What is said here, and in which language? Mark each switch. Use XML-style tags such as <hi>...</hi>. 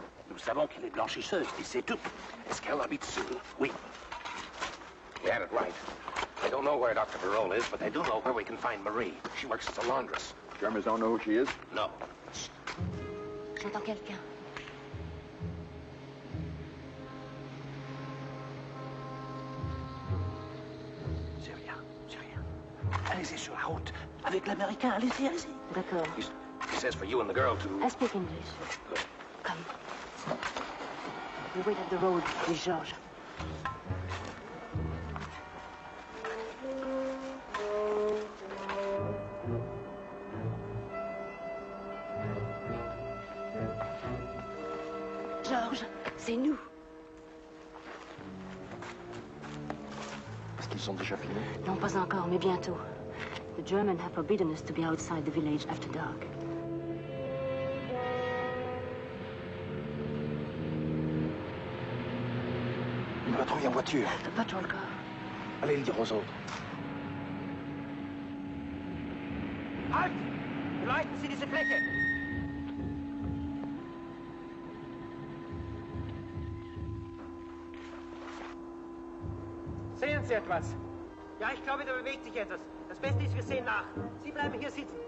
<fr>Nous savons qu'elle est blanchisseuse, et c'est tout. Est-ce qu'elle habite seule? Oui.</fr> <en>You had it right. They don't know where Dr. Barole is, but they do know where we can find Marie. She works as a laundress. Germans don't know who she is? No.</en> <fr>J'entends quelqu'un. C'est rien, c'est rien. Allez-y sur la route. Avec l'Américain, allez-y, allez-y. D'accord.</fr> <en>He says for you and the girl to... I speak English. Come. We wait at the road with Georges.</en> <fr>Georges, c'est nous. Est-ce qu'ils sont déjà finis? Non, pas encore, mais bientôt.</fr> <en>The Germans have forbidden us to be outside the village after dark.</en> <fr>Une patrouille en voiture.</fr> <en>The patrol car.</en> <fr>Allez le dire aux autres.</fr> <de>Halt! Beleuchten Sie diese Fläche! Sehen Sie etwas? Ja, ich glaube, da bewegt sich etwas. Das Beste ist, wir sehen nach. Sie bleiben hier sitzen.</de>